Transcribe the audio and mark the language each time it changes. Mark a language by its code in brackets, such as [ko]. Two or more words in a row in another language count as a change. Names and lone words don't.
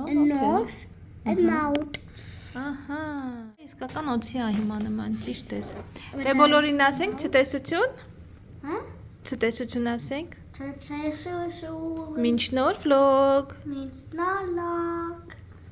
[en] A nose. A mouth. [hy] Ահա։ Իսկական օծի է հիմա նման, ճիշտ ես։ Դե բոլորին ասենք ցտեսություն։ Huh? Ցտեսություն ասենք։ [en] Means [hy] Մինչ նոր վլոգ։ [en] not lock.